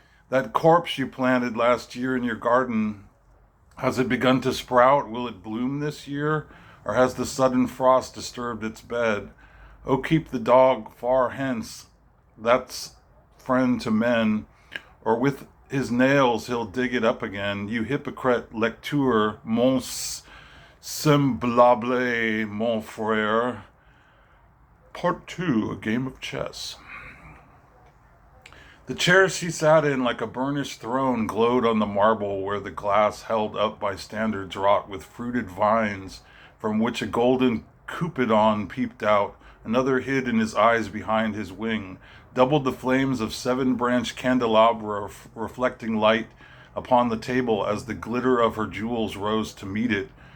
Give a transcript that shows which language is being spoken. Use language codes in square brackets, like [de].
[en] That corpse you planted last year in your garden, has it begun to sprout? Will it bloom this year? Or has the sudden frost disturbed its bed? Oh, keep the dog far hence, that's friend to men, or with his nails he'll dig it up again. You [fr] hypocrite lecteur, mon semblable, mon frère. [en] Part 2, a game of chess. The chair she sat in, like a burnished throne, glowed on the marble where the glass held up by standards wrought with fruited vines, from which a golden Cupidon peeped out. Another hid in his eyes behind his wing, doubled the flames of 7-branched candelabra, reflecting light upon the table as the glitter of her jewels rose to meet it.